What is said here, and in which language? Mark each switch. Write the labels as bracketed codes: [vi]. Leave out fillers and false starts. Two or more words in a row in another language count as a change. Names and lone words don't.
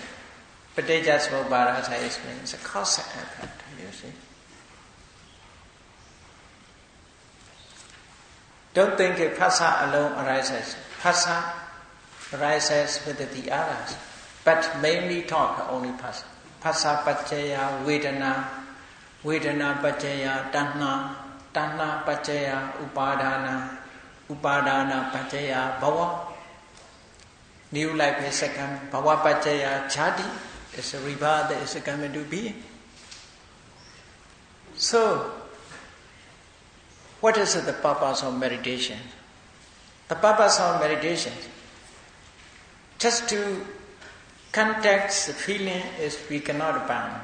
[en] Paticca explains a cause and effect, you see. Don't think phassa alone arises. Phassa arises with the others, but mainly talk only phassa. [pi] Phassa paccaya vedana, vedana paccaya tanha, tanha paccaya upadana, upadana paccaya bhava. [en] New life is second. [pi] Bhava paccaya jati [en] is a rebirth that is coming to be. So, what is the purpose of meditation? The purpose of meditation, just to contact the feeling, is we cannot bound.